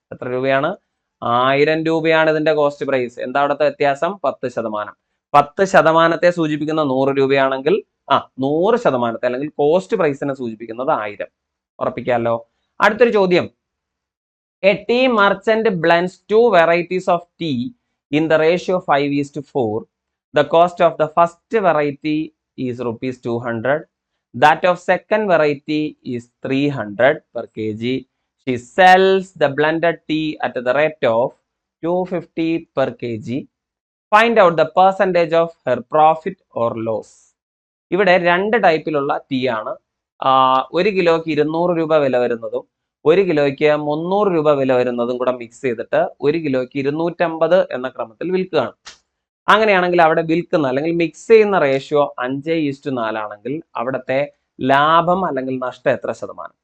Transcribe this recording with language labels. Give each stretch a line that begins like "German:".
Malayalam: എത്ര രൂപയാണ്? 1000 രൂപയാണ് ഇതിന്റെ കോസ്റ്റ് പ്രൈസ്. എന്താ അവിടുത്തെ വ്യത്യാസം? 10%. 10%-ത്തെ സൂചിപ്പിക്കുന്ന 100 രൂപയാണെങ്കിൽ 100%-ത്തെ അല്ലെങ്കിൽ കോസ്റ്റ് പ്രൈസിനെ സൂചിപ്പിക്കുന്നത് 1000. ഉറപ്പിക്കാമല്ലോ. അടുത്തൊരു ചോദ്യം,
English: A tea merchant blends 2 varieties of tea in the ratio 5:4. The cost of the first variety is ₹200. That of second variety is 300 per kg. She sells the blended tea at the rate of 250 per kg. Find out the percentage of her profit or loss.
Malayalam: ഇവിടെ 2 ടൈപ്പിലുള്ള tea ആണ്. 1 കിലോയ്ക്ക് 200 രൂപ വില വരുന്നതും 1 കിലോയ്ക്ക് 300 രൂപ വില വരുന്നതും കൂടെ മിക്സ് ചെയ്തിട്ട് 1 കിലോയ്ക്ക് 250 എന്ന ക്രമത്തിൽ വിൽക്കുകയാണ്. അങ്ങനെയാണെങ്കിൽ അവിടെ വിൽക്കുന്ന അല്ലെങ്കിൽ മിക്സ് ചെയ്യുന്ന റേഷ്യോ 5:4 ആണെങ്കിൽ അവിടുത്തെ ലാഭം അല്ലെങ്കിൽ നഷ്ടം എത്ര ശതമാനം?